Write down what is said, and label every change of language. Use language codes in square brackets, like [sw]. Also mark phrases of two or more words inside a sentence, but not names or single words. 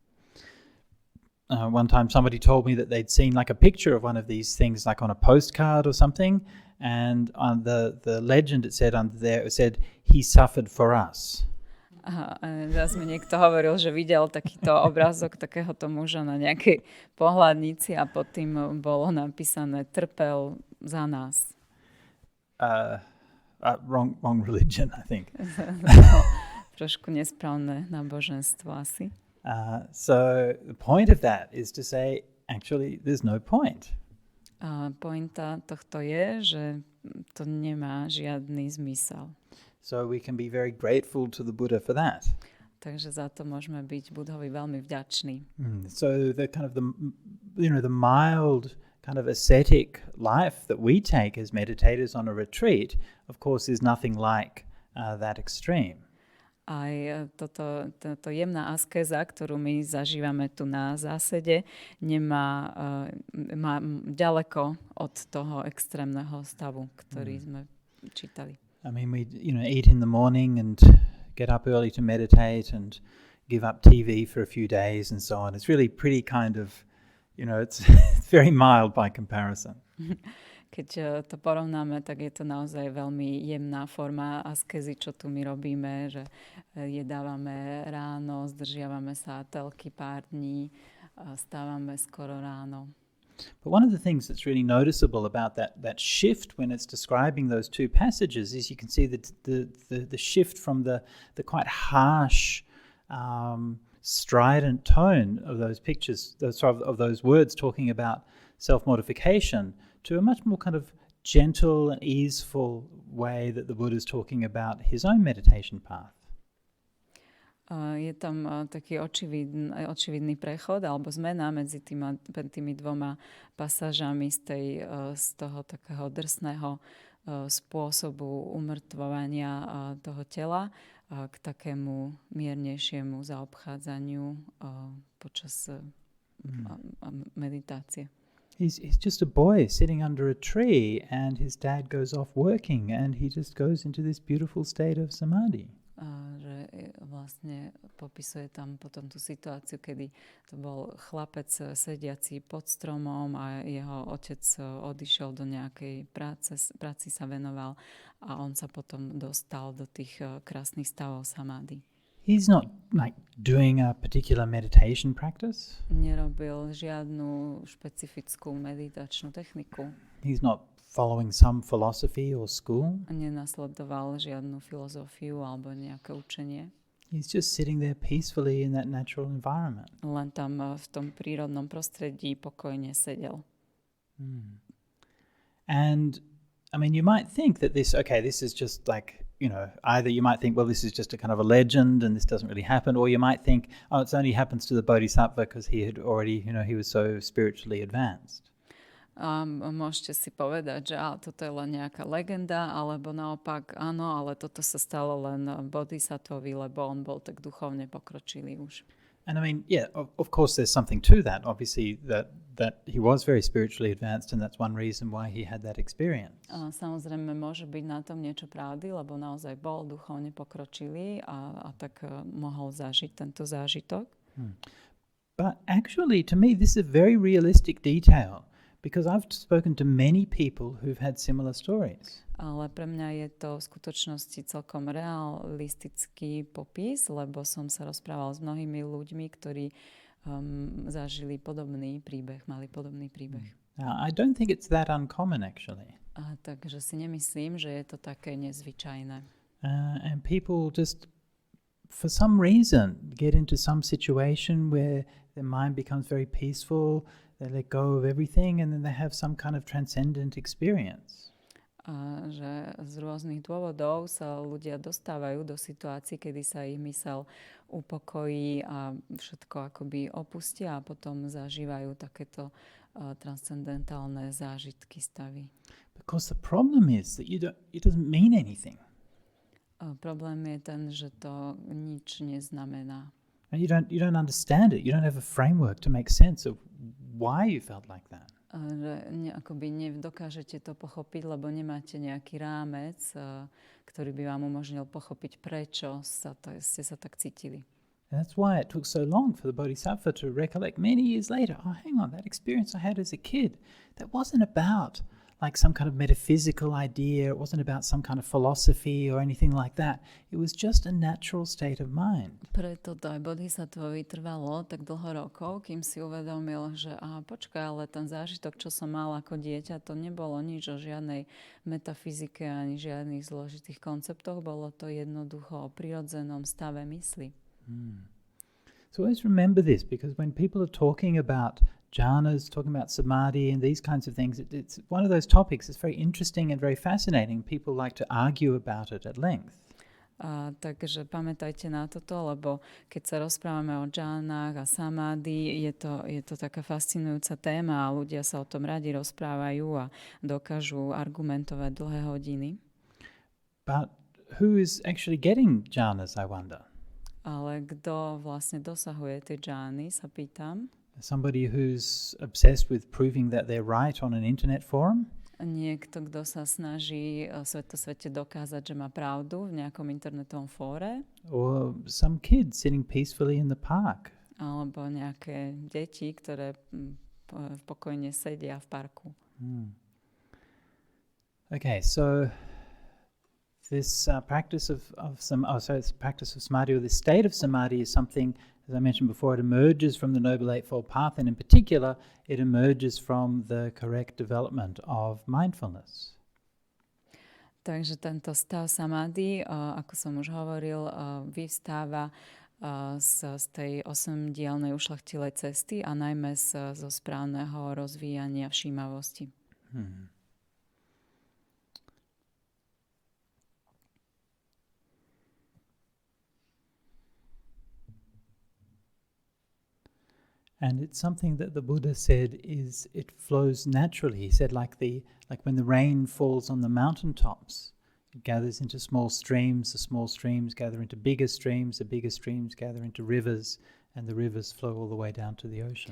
[en] One time somebody told me that they'd seen like a picture of one of these things like on a postcard or something, and on the legend it said under there, it said, "He suffered for us." [sk] A zase mi niekto hovoril, že videl takýto obrázok takéhoto muža na nejakej pohľadnici a pod tým bolo napísané trpel za nás. [en] Wrong religion, I think. [sk] Trošku nesprávne náboženstvo asi. [en] So the point of that is to say, actually, there's no point. [sk] Pointa tohto je, že to nemá žiadny zmysel. [en] So we can be very grateful to the Buddha for that. [sk] Takže za to môžeme byť Budhovi veľmi vďační. [en] So the kind of the mild kind of ascetic life that we take as meditators on a retreat, of course, is nothing like that extreme. [sk] Aj toto jemná askéza, ktorú my zažívame tu na zásede, má ďaleko od toho extrémneho stavu, ktorý sme čítali. [en] I mean, we eat in the morning and get up early to meditate and give up TV for a few days and so on. It's really pretty kind of, it's very mild by comparison. [sk] Keď to porovnáme, tak je to naozaj veľmi jemná forma askezy, čo tu my robíme, že jedávame ráno, zdržiavame sa telky pár dní, stávame skoro ráno. [en] But one of the things that's really noticeable about that shift when it's describing those two passages is you can see the shift from the quite harsh, strident tone of those pictures, of those words talking about self-mortification, to a much more kind of gentle and easeful way that the Buddha is talking about his own meditation path. [sk] Je tam taký očividný prechod alebo zmena medzi tými dvoma pasážami z toho takého drsného spôsobu umrtvovania toho tela k takému miernejšiemu zaobchádzaniu počas meditácie. [en] He's just a boy sitting under a tree and his dad goes off working and he just goes into this beautiful state of samadhi. [sk] Že vlastne popisuje tam potom tú situáciu, kedy to bol chlapec sediaci pod stromom a jeho otec odišiel do nejakej práci sa venoval a on sa potom dostal do tých krásnych stavov samády. [en] He's not like doing a particular meditation practice. [sk] Nerobil žiadnu špecifickú meditačnú techniku. [en] He's not following some philosophy or school. [sk] Nenasledoval žiadnu filozofiu alebo nejaké učenie. [en] He's just sitting there peacefully in that natural environment. [sk] Len tam v tom prírodnom prostredí pokojne sedel. [en] And I mean, you might think that this is just like, either you might think, well, this is just a kind of a legend and this doesn't really happen, or you might think, oh, it only happens to the bodhisattva because he had already, he was so spiritually advanced. [sk] Môžete si povedať, že toto je len nejaká legenda, alebo naopak, áno, ale toto sa stalo len bodhisattvovi, lebo on bol tak duchovne pokročilý už. [en] And I mean, yeah, of course there's something to that. Obviously that he was very spiritually advanced and that's one reason why he had that experience. [sk] Samozrejme môže byť na tom niečo pravdy, lebo naozaj bol duchovne pokročilý a tak mohol zažiť tento zážitok. [en] But actually, to me, this is a very realistic detail. Because I've spoken to many people who've had similar stories. [sk] Ale pre mňa je to v skutočnosti celkom realistický popis, lebo som sa rozprával s mnohými ľuďmi, ktorí zažili podobný príbeh, mali podobný príbeh. [en] I don't think it's that uncommon actually. [sk] Takže si nemyslím, že je to také nezvyčajné. [en] and people just, for some reason, get into some situation where their mind becomes very peaceful, they let go of everything, and then they have some kind of transcendent experience. [sk] A že z rôznych dôvodov sa ľudia dostávajú do situácií, kedy sa ich mysel upokojí a všetko akoby opustia a potom zažívajú takéto transcendentálne zážitky, stavy. [en] Because the problem is that it doesn't mean anything. [sk] Problém je ten, že to nič neznamená. [en] And you don't understand it. You don't have a framework to make sense of why you felt like that. [sk] Akoby nedokážete to pochopiť, lebo nemáte nejaký rámec, ktorý by vám umožnil pochopiť, prečo ste sa tak cítili. [en] And that's why it took so long for the Bodhisattva to recollect many years later. Oh, hang on, that experience I had as a kid, that wasn't about like some kind of metaphysical idea. It wasn't about some kind of philosophy or anything like that. It was just a natural state of mind. [sk] Preto to aj Bodhisattvovi trvalo tak dlho rokov, kým si uvedomil, že počkaj, ale ten zážitok, čo som mal ako dieťa, to nebolo nič o žiadnej metafyzike ani žiadnych zložitých konceptoch. Bolo to jednoducho o prirodzenom stave mysli. [en] So always remember this, because when people are talking about jhanas, talking about samadhi and these kinds of things, it's one of those topics that's very interesting and very fascinating. People like to argue about it at length. [sk] Takže pamätajte na toto, lebo keď sa rozprávame o džánach a samády, je to taká fascinujúca téma a ľudia sa o tom radi rozprávajú a dokážu argumentovať dlhé hodiny. [en] But who is actually getting jhanas, I wonder? [sk] Ale kto vlastne dosahuje tie džány, sa pýtam. [en] Somebody who's obsessed with proving that they're right on an internet forum? [sk] Niekto, kto sa snaží svete dokázať, že má pravdu v nejakom internetovom fóre? [en] Or some kid sitting peacefully in the park? [sk] Alebo nejaké deti, ktoré pokojne sedia v parku. [en] Okay, so this practice of samadhi, or this state of samadhi, is something, as I mentioned before, it emerges from the Noble Eightfold Path, and in particular, it emerges from the correct development of mindfulness. [sk] Takže tento stav samadhi, ako som už hovoril, vyvstáva z tej 8-dielnej ušľachtilej cesty a najmä zo správneho rozvíjania všímavosti. [en] And it's something that the Buddha said it flows naturally. He said like when the rain falls on the mountaintops, it gathers into small streams, the small streams gather into bigger streams, the bigger streams gather into rivers, and the rivers flow all the way down to the ocean.